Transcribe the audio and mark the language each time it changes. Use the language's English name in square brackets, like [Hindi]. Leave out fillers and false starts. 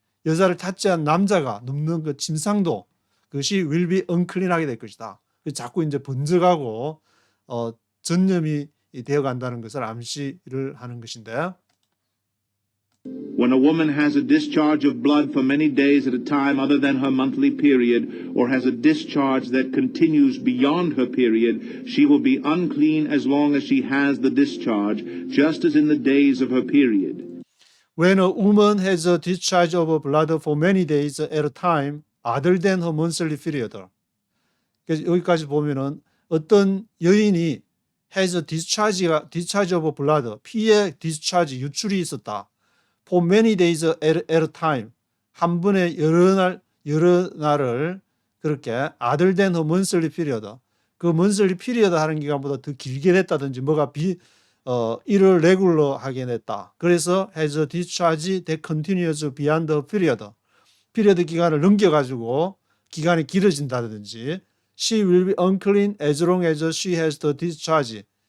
[Korean] 여자를 타치한 남자가 눕는 그 침상도 그것이 [English] will be unclean [Korean] 하게 될 것이다. 자꾸 이제 번져가고 전염이 되어 간다는 것을 암시를 하는 것인데 [English] When a woman has a discharge of blood for many days at a time other than her monthly period, or has a discharge that continues beyond her period, she will be unclean as long as she has the discharge, just as in the days of her period. When a woman has a discharge of blood for many days at a time other than her monthly period. [Korean] 그래서 여기까지 보면은 어떤 여인이 [English] has a discharge of blood, [Korean] 피의 discharge, 유출이 있었다. [English] For many days at a time. [Korean] 한 번에 여러 날을 그렇게 [English] other than her monthly period. [Korean] 그 monthly period 하는 기간보다 더 길게 됐다든지 뭐가 일을 레귤러하게 됐다. [English] 그래서 has a discharge that continues beyond the period. [Korean] 피리어드 기간을 넘겨가지고 기간이 길어진다든지 [English] she will be unclean as long as she has the discharge.